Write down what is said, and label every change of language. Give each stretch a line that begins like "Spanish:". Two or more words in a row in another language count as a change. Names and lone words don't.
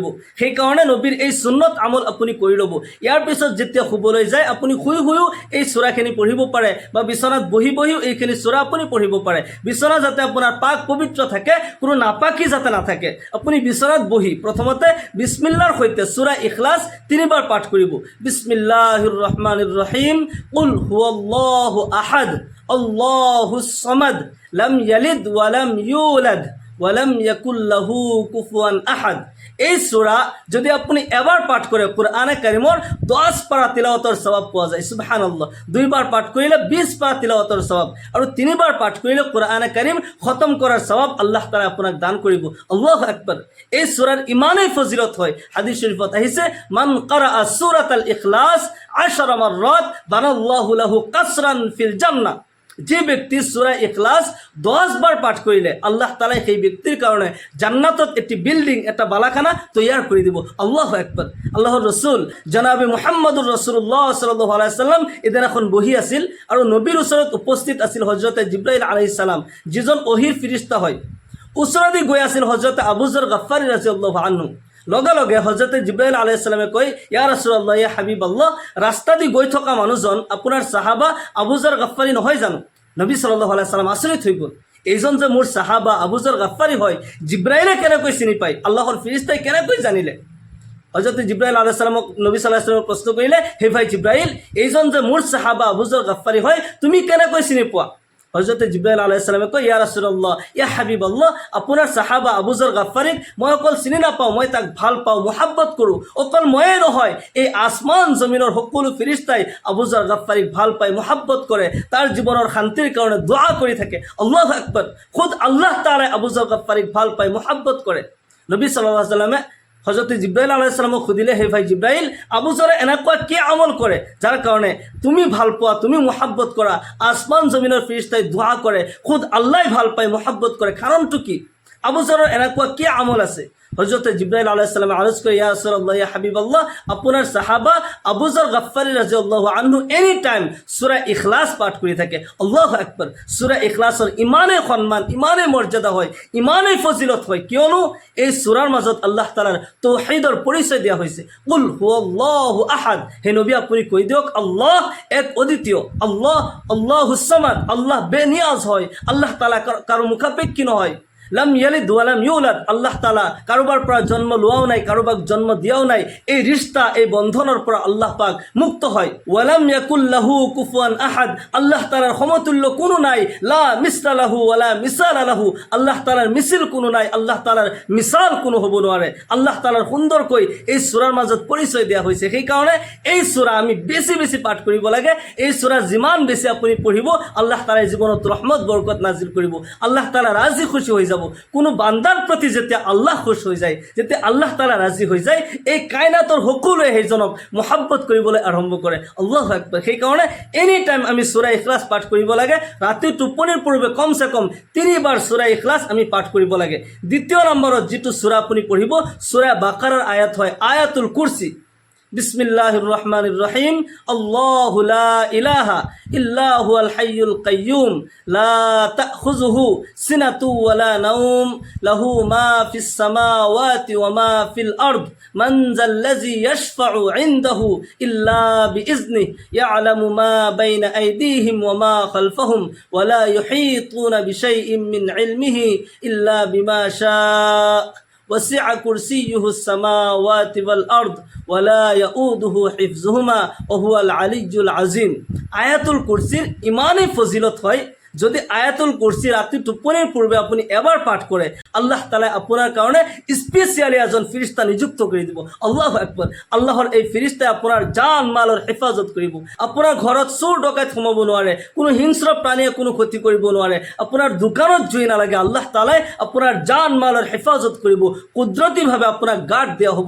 Assamese: সেইকাৰণে নবীৰ এই সুন্নত আমল আপুনি কৰি ল'ব। ইয়াৰ পিছত যেতিয়া শুবলৈ যায়, আপুনি শুই শুইও এই সূৰাখিনি পঢ়িব পাৰে, বা বিচনাত বহি বহিও এইখিনি সূৰা আপুনি পঢ়িব পাৰে। বিচনা যাতে আপোনাৰ পাক পবিত্ৰ থাকে, কোনো নাপাকি যাতে নাথাকে। আপুনি বিচনাত বহি প্ৰথমতে বিছমিল্লাৰ সৈতে সূৰা ইখলাছ 3বাৰ পাঠ কৰিব।
Arabic: بسم الله الرحمن الرحيم, قل هو الله أحد الله الصمد لم يلد ولم يولد ولم يكن له كفوا أحد.
Assamese: এই সূৰা যদি আপুনি এবাৰ পাঠ কৰে, কুরআনে কাৰিমৰ 10 পাৰা তিলাওয়াতৰ সওয়াব পোৱা যায়। সুবহানাল্লাহ। 2বাৰ পাঠ কৰিলে 20 পাৰা তিলাওয়াতৰ সওয়াব, আৰু 3বাৰ পাঠ কৰিলে কুরআনে কাৰিম খতম কৰাৰ সওয়াব আল্লাহ তাআলা আপোনাক দান কৰিব।
Arabic: الله أكبر.
Assamese: এই সূৰাৰ ইমানেই ফজিলত হয়, হাদিস শরীফত আহিছে,
Arabic: من قرأ سورة الإخلاص 10 مرات بنى الله له قصرا في الجنة.
Bangla: যে ব্যক্তি সূরা ইখলাস 10 বার পাঠ করিলে আল্লাহ তাআলা সেই ব্যক্তির কারণে জান্নাতত একটি বিল্ডিং, একটা বালাখানা তৈয়ার করে দিব।
Arabic: الله أكبر.
Assamese: আল্লাহর রসুল জনাবে
Arabic: محمد رسول الله صلى الله عليه وسلم
Assamese: এদিন এখন বহি আছিল, আৰু নবীৰ ওচৰত উপস্থিত আছিল হযরতে জিব্রাইল
Arabic: عليه السلام,
Assamese: যিজন ওহীৰ ফিৰিস্তা হয়। ওচৰদি গৈ আছিল হযরতে আবু যৰ গফফাৰী
Arabic: رضي الله عنه.
Assamese: লগে লগে হযরতে জিব্রাইল
Arabic: عليه السلام
Assamese: কয়,
Arabic: يا رسول الله يا حبيب الله,
Assamese: ৰাস্তা দি গৈ থকা মানুহজন আপোনাৰ সাহাবা আবু যৰ গফফাৰী নহয় জানো? নবী
Arabic: صلى الله عليه وسلم
Assamese: আচৰিত হৈ গ'ল। এইজন যে মোৰ সাহাবা আবু যৰ গফফাৰী হয়, জিব্রাইলে কেনেকৈ চিনি পায়? আল্লাহৰ ফিৰিস্তাই কেনেকৈ জানিলে? হযরতে জিব্রাইল
Arabic: عليه السلام
Assamese: নবী
Arabic: صلى الله عليه وسلم
Assamese: প্ৰশ্ন কৰিলে, হে ভাই জিব্রাইল, এইজন যে মোৰ সাহাবা আবু যৰ গফফাৰী হয়, তুমি কেনেকৈ চিনি পোৱা? হযরতে জিব্রাইল
Arabic: عليه السلام
Assamese: কয়,
Arabic: يا رسول الله يا حبيب الله,
Assamese: আপোনাৰ সাহাবা আবু যৰ গফফাৰীক মই অকল চিনি নাপাওঁ, মই তাক ভাল পাওঁ, মুহাব্বত কৰোঁ। অকল ময়ে নহয়, এই আসমান জমিনৰ সকলো ফিৰিস্তাই আবু যৰ গফফাৰীক ভাল পায়, মুহাব্বত কৰে, তাৰ জীৱনৰ শান্তিৰ কাৰণে দোয়া কৰি থাকে।
Arabic: الله أكبر.
Assamese: খুদ আল্লাহ তাআলাই আবু যৰ গফফাৰীক ভাল পায়, মুহাব্বত কৰে। নবী
Arabic: صلى الله عليه وسلم
Assamese: হযরতে জিব্রাইল
Arabic: عليه السلام
Assamese: সুধিলে, হে ভাই জিব্রাইল, আবু যৰে এনেকুৱা কি আমল কৰে যাৰ কাৰণে তুমি ভাল পোৱা, তুমি মুহাব্বত কৰা, আসমান জমিনৰ ফিৰিস্তাই দোয়া কৰে, খুদ আল্লাহ ভাল পায়, মুহাব্বত কৰে, কাৰণটো কি? আবু যৰৰ এনেকুৱা কি আমল আছে?
Bangla: হযরতে জিব্রাইল
Arabic: عليه السلام
Bangla: আরজ করে,
Arabic: يا رسول الله يا حبيب الله,
Bangla: আপনার সাহাবা আবু যর গফফারী
Arabic: رضي الله عنه
English: any time
Bangla: সূরা ইখলাস পাঠ করে থাকে।
Arabic: الله أكبر.
Bangla: সূরা ইখলাসের ইমানে সম্মান, ইমানে মর্যাদা হয়,
Assamese: ইমানে ফজিলত হয়, কিয়নো এই সূরার মাজত আল্লাহ তাআলার তাওহীদৰ পৰিচয় দিয়া হৈছে।
Arabic: قل هو الله أحد.
Assamese: হে নবী, আপুনি কৈ দিয়ক, আল্লাহ এক অদ্বিতীয়, আল্লাহ
Arabic: الله الصمد,
Assamese: আল্লাহ বেনিয়াজ হয়, আল্লাহ তাআলা কারো মুখাপেক্ষী নহয়।
Arabic: لم يلد ولم يولد,
Assamese: আল্লাহ তাআলা কাৰোবাৰ পৰা জন্ম লোৱাও নাই, কাৰোবাক জন্ম দিয়াও নাই। এই ৰিষ্টা, এই বন্ধনৰ পৰা আল্লাহ পাক মুক্ত হয়।
Arabic: ولم يكن له كفوا أحد,
Assamese: আল্লাহ তাআলাৰ সমতুল্য কোনো নাই।
Arabic: لا مثل له ولا مثال له,
Assamese: আল্লাহ তাআলাৰ মিছিল কোনো নাই, আল্লাহ তাআলাৰ মিছাল কোনো হ'ব নোৱাৰে। আল্লাহ তাআলাৰ সুন্দৰকৈ এই সূৰাৰ মাজত পৰিচয় দিয়া হৈছে। সেইকাৰণে এই সূৰা আমি বেছি বেছি পাঠ কৰিব লাগে। এই সূৰা যিমান বেছি আপুনি পঢ়িব, আল্লাহ তাআলাই জীৱনত ৰহমত বৰকত নাজিল কৰিব, আল্লাহ তাআলা ৰাজি খুশি হৈ যাব। কোনো বান্দাৰ প্ৰতি যেতিয়া আল্লাহ খুশ হৈ যায়, যেতিয়া আল্লাহ তাআলা ৰাজি হৈ যায়, এই কায়নাতৰ সকলোৱে সেইজনক মুহাব্বত কৰিবলৈ আৰম্ভ কৰে।
Arabic: الله أكبر.
Assamese: সেইকাৰণে
English: any time
Assamese: আমি সূৰা ইখলাস পাঠ কৰিব লাগে। ৰাতি টোপনিৰ পূৰ্বে কমচে কম 3বাৰ সূৰা ইখলাস আমি পাঠ কৰিব লাগে। দ্বিতীয় নম্বৰত যিটো সূৰা আপুনি পঢ়িব, সূৰা বাকাৰাৰ আয়াত হয়
Arabic: آية الكرسي. بسم الله الرحمن الرحيم الله لا إله إلا هو الحي القيوم لا تأخذه سنة و ولا نوم له ما في السماوات وما في الأرض من ذا الذي يشفع عنده إلا بإذنه يعلم ما بين أيديهم وما خلفهم ولا يحيطون بشيء من علمه إلا بما شاء وسع كرسيه السماوات والأرض ولا يئوده حفظهما وهو العلي العظيم. آية الكرسي
Bangla: ইমানই ফজিলত হয় যদি
Arabic: آية الكرسي
Bangla: রাতে টোপনির পূর্বে আপনি এবার পাঠ করে আল্লাহ তাআলা আপনার কারণে স্পেশালি একজন ফেরেশতা নিযুক্ত করে দিব।
Arabic: الله أكبر.
Bangla: আল্লাহর এই ফেরেশতা আপনার জান মালৰ হেফাজত কৰিব।
Assamese: আপোনাৰ ঘৰত চোৰ ডকাইত সোমাব নোৱাৰে, কোনো হিংস্ৰ প্ৰাণীয়ে কোনো ক্ষতি কৰিব নোৱাৰে, আপোনাৰ দোকানত জুই নালাগে, আল্লাহ তাআলাই আপোনাৰ জান মালৰ হেফাজত কৰিব, কুদৰতীভাৱে আপোনাক গাৰ্ড দিয়া হ'ব।